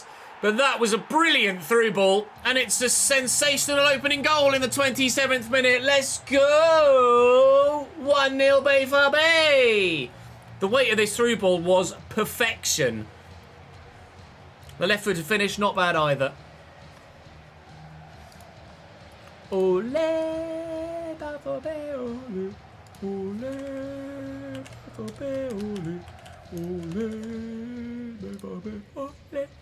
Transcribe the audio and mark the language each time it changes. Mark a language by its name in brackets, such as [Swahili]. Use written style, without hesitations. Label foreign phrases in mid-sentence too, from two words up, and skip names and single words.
[English] But that was a brilliant through ball, and it's a sensational opening goal in the 27th minute. Let's go! 1-0 BVB! The weight of this through ball was perfection. The left-footed finish, not bad either. Ole, BVB, ole, ole, BVB, ole, ole, BVB, ole.